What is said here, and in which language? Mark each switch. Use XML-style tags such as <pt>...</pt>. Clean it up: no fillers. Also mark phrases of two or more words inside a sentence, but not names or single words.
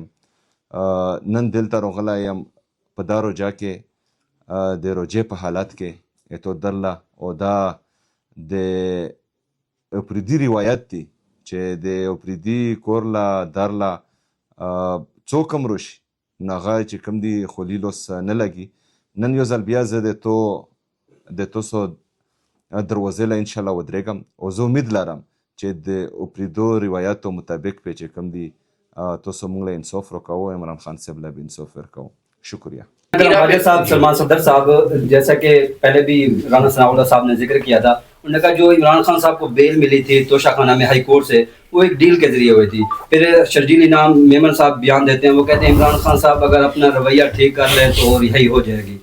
<ps>نن دلته راغلی یم په دا روجا کې، د روجې په حالت کې اتو درله، او دا د اپریدي روایت دی چې د اپریدي کور له در له څوک هم روشي نو هغه چې کوم دي خولیلوس نه لګي. نن یو ځل بیا زه د تاسو دروازې له انشاءالله ودرېږم، او زه امید لرم چې د اپریدو روایاتو مطابق پې چې کوم دي تاسو موږ له انصاف راکوو، عمران خان صاحب له بھی انصاف ورکوو.</ps> <ur>شکریہ. راجہ صاحب، سلمان صدر صاحب، جیسا کہ پہلے بھی رانا ثناء اللہ صاحب نے ذکر کیا تھا، انہوں نے کہا جو عمران خان صاحب کو بیل ملی تھی توشہ خانہ میں ہائی کورٹ سے، وہ ایک ڈیل کے ذریعے ہوئی تھی. پھر شرجیل انعام میمن صاحب بیان دیتے ہیں، وہ کہتے ہیں عمران خان صاحب اگر اپنا رویہ ٹھیک کر لیں تو رہائی ہو جائے گی.</ur>